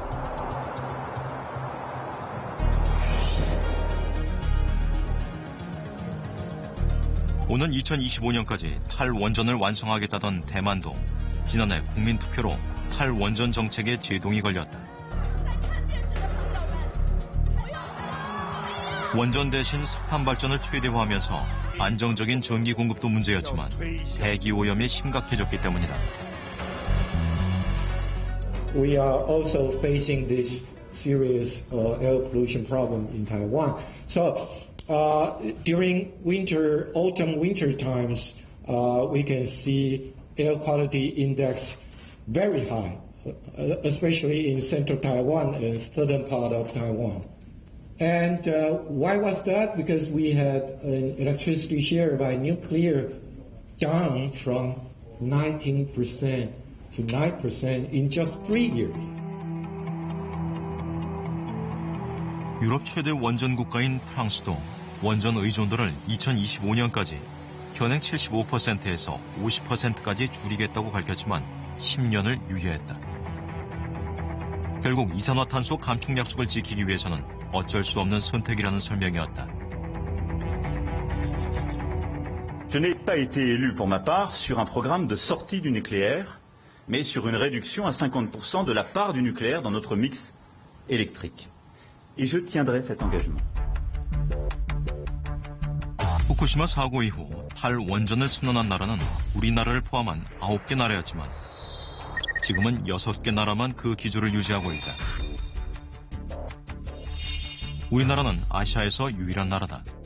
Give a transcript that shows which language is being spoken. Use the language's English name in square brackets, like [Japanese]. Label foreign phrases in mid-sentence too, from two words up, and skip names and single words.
[Korean] 오는 2025년까지 탈원전을 완성하겠다던 대만도 지난해 국민투표로 탈원전 정책에 제동이 걸렸다. 원전 대신 석탄 발전을 최대화하면서 안정적인 전기 공급도 문제였지만 대기 오염이 심각해졌기 때문이다. [English] We are also facing this serious air pollution problem in Taiwan. So during autumn winter times, we can see air quality index very high, especially in central Taiwan and southern part of Taiwan. And why was that? Because we had an electricity share by nuclear down from 19% to 9% in just 3 years. [Korean] 유럽 최대 원전 국가인 프랑스도 원전 의존도를 2025년까지 현행 75%에서 50%까지 줄이겠다고 밝혔지만 10년을 유예했다. 결국 이산화탄소 감축 약속을 지키기 위해서는 어쩔 수 없는 선택이라는 설명이었다. [French] Je n'ai pas été élu pour ma part sur un programme de sortie du nucléaire, mais sur une réduction à 50% de la part du nucléaire dans notre mix électrique. Et je tiendrai cet engagement. [Korean] 후쿠시마 사고 이후 탈원전을 선언한 나라는 우리나라를 포함한 9개 나라였지만 지금은 6개 나라만 그 기조를 유지하고 있다. 우리나라는 아시아에서 유일한 나라다.